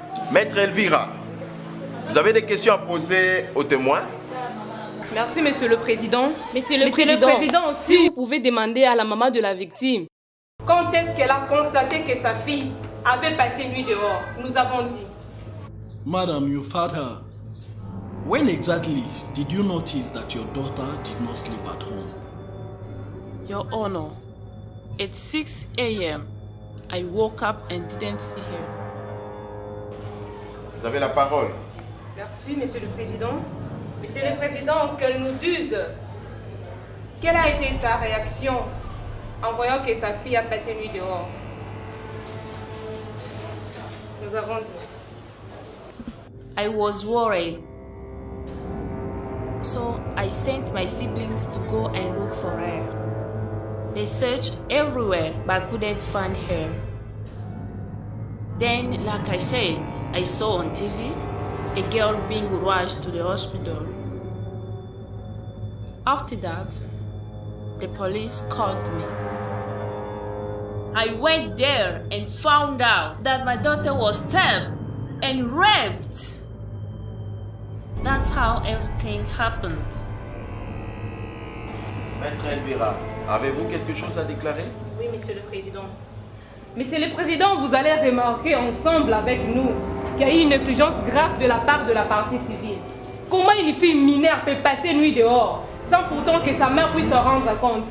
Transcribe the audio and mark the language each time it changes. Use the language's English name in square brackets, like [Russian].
[French] Maître Elvira, vous avez des questions à poser aux témoins? Merci, Monsieur le Président. Monsieur le Président, si vous pouvez demander à la maman de la victime, quand est-ce qu'elle a constaté que sa fille avait passé nuit dehors? Nous avons dit. [English] Madam, you found her. When exactly did you notice that your daughter did not sleep at home? Your Honor, at 6 a.m., I woke up and didn't see her. [French] Vous avez la parole. Merci, Monsieur le Président. Monsieur le Président, qu'elle nous dise quelle a été sa réaction en voyant que sa fille a passé nuit dehors. Nous avons dit. [English] I was worried. So I sent my siblings to go and look for her. They searched everywhere but couldn't find her. Then, like I said, I saw on TV a girl being rushed to the hospital. After that, the police called me. I went there and found out that my daughter was stabbed and raped. That's how everything happened. [French] Maître Elvira, avez-vous quelque chose à déclarer? Oui, Monsieur le Président. Monsieur le Président, vous allez remarquer ensemble avec nous qu'il y a eu une négligence grave de la part de la partie civile. Comment une fille mineure peut passer nuit dehors sans pourtant que sa mère puisse se rendre compte?